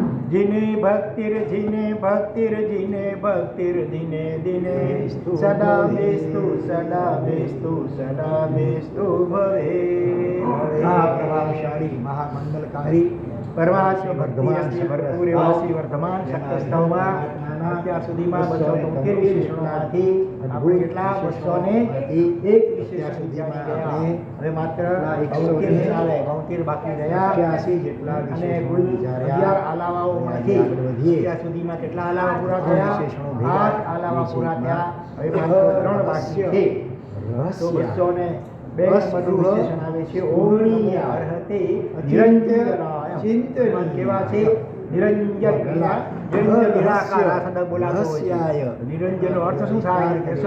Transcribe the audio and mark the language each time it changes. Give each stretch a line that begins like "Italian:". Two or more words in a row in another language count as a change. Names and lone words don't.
Sanskrit: जिने भक्तिर जिने भक्तिर दिने दिने सदा बेस्तु भवे।
Gujarati: પ્રભાવશાળી મહામંગલકારી પરમાત્મા ભક્તિ ભરપૂર એવાસી વર્ધમાન શક્તિ સ્તવમાં અત્યાર સુધીમાં 273 વિશેષણોમાંથી આપણે કેટલા 201 વિશેષણ સુધીમાં આપણે હવે માત્ર 72 બાકી રહ્યા 81 જેટલા અને કુલ 11 આલાવાઓમાંથી અત્યાર સુધીમાં કેટલા આલાવા પૂરા થયા 8 આલાવા પૂરા થયા હવે માત્ર 3 બાકી છે તો 202 વિશેષણ આવે છે ઓગણી અર્હતે નિરંજન ચિંતન કેવા છે નિરંજન નિરાકાર આ શબ્દ બોલાતો હોય છે નિરંજનનો અર્થ શું થાય કહેશો